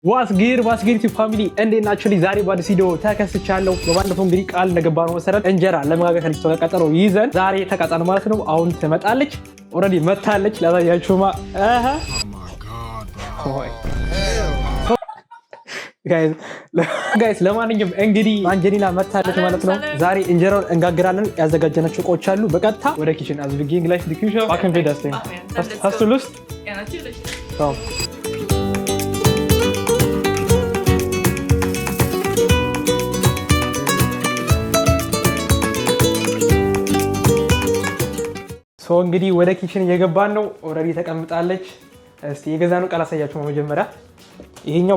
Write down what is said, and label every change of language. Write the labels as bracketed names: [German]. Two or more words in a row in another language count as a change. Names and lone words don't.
[Amharic] ዋስጊር ቱ ፋሚሊ እንዴት ናችሁ? ዛሬ በአዲስ ቪዲዮ ተከስቻለሁ። በባለፈው እንግዲህ ቃል እንደገባነው መሰረት እንጀራ ለመጋገር ከልጅቷ ጋር ቀጠሮ ይዘን ዛሬ ተቃጣን ማለት ነው። አሁን ትመጣለች። ኦልሬዲ መታለች። ላሳያችሁማ ጋይስ ለማንኛውም እንግዲህ አንጀሊና መታለች ማለት ነው። ዛሬ እንጀራውን እንጋግራለን። ያዘጋጀናቸው እቃዎች አሉ። በቀጥታ ወደ ኪችን [English] as we begin [German] gleich die Küche. Backen wir das Ding. Hast du Lust? Ja, natürlich. Komm. [Amharic] ሶ እንግዲህ ወደ ኪችን እየገባን ነው። ኦልሬዲ ተቀምጣለች። እስቲ የገዛነው ቃል አሳያችሁ ነው። መጀመሪያ ይሄኛው